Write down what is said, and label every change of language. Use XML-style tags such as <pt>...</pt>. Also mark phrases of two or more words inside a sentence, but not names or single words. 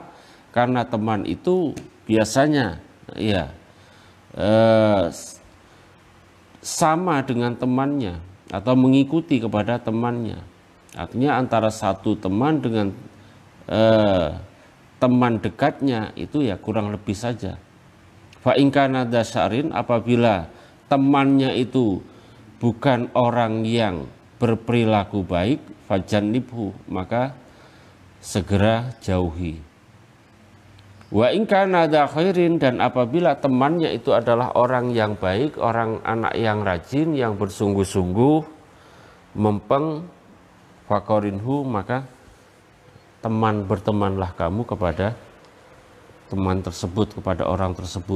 <id>Karena teman itu biasanya sama dengan temannya atau mengikuti kepada temannya. Artinya antara satu teman dengan teman dekatnya itu ya kurang lebih saja.</id> <ar>فإن كان دسرن,</ar> <id>apabila temannya itu bukan orang yang berperilaku baik, fajannibhu maka segera jauhi.</id> <ar>وإن كان خيرا,</ar> <id>dan apabila temannya itu adalah orang yang baik, orang anak yang rajin, yang bersungguh-sungguh, mempeng, fakorinhu maka bertemanlah kamu kepada teman tersebut, kepada orang tersebut.</id>